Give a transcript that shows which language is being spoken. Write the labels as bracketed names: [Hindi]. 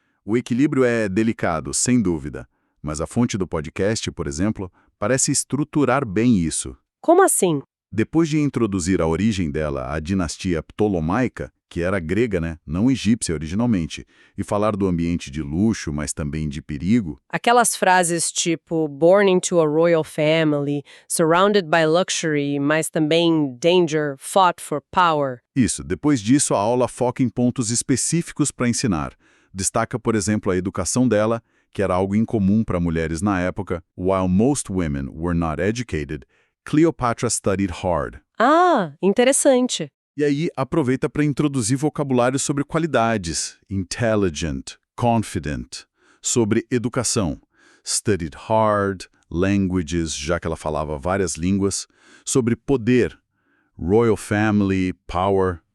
[Portuguese] O equilíbrio é delicado, sem dúvida. Mas a fonte do podcast, por exemplo, parece estruturar bem isso. Como assim? Depois de introduzir a origem dela à dinastia ptolomaica, que era grega, né, não egípcia originalmente, e falar do ambiente de luxo, mas também de perigo. Aquelas frases tipo [English] born into a royal family, surrounded by luxury, [Portuguese] mas também [English] danger, fought for power. [Portuguese] Isso, depois disso a aula foca em pontos específicos para ensinar. Destaca, por exemplo, a educação dela, que era algo incomum para mulheres na época. [English] While most women were not educated, Cleopatra studied hard. [Portuguese] Ah, interessante. E aí aproveita para introduzir vocabulário sobre qualidades, intelligent, confident, sobre educação, [English] studied hard, [Portuguese] languages, já que ela falava várias línguas, sobre poder, [English] royal family, [Portuguese] power.